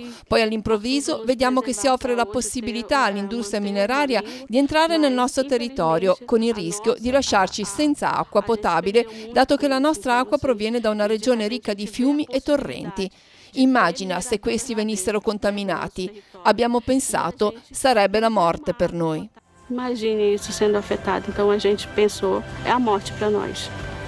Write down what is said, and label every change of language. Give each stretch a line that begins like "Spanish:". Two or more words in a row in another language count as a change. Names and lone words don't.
Italian: Poi all'improvviso vediamo che si offre la possibilità all'industria mineraria di entrare nel nostro territorio, con il rischio di lasciarci senza acqua potabile, dato che la nostra acqua proviene da una regione ricca di fiumi e torrenti. Immagina se questi venissero contaminati. Abbiamo pensato sarebbe la morte per noi.
Portuguese: Imagine isso sendo afetado. Então a gente pensou, é a morte para nós.